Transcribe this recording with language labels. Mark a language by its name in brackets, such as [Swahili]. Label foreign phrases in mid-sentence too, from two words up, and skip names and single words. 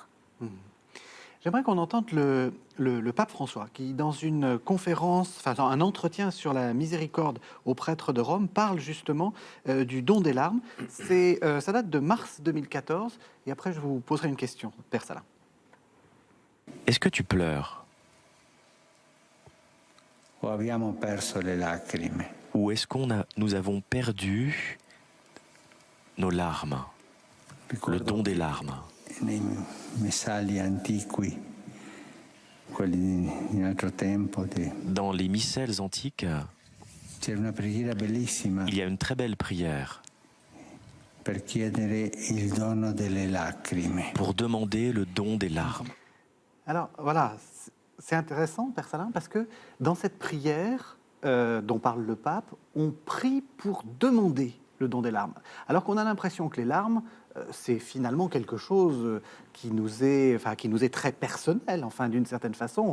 [French] J'aimerais qu'on entende le pape François, qui, dans une conférence, dans un entretien sur la miséricorde aux prêtres de Rome, parle justement du don des larmes. Ça date de mars 2014. Et après, je vous poserai une question, Père Salin. Est-ce que tu pleures? [Italian] O abbiamo perso le lacrime? [French] Ou est-ce nous avons perdu nos larmes, le don des larmes? [Italian] Nei messali antichi, quelli di un altro tempo, [French] Dans les missels antiques, [Italian] c'è una preghiera bellissima [French] il y a une très belle prière [Italian] per chiedere il dono delle lacrime. [French] pour demander le don des larmes. Alors, voilà, c'est intéressant, Père Salin, parce que dans cette prière dont parle le pape, on prie pour demander le don des larmes. Alors qu'on a l'impression que les larmes, c'est finalement quelque chose qui nous est très personnel, enfin, d'une certaine façon.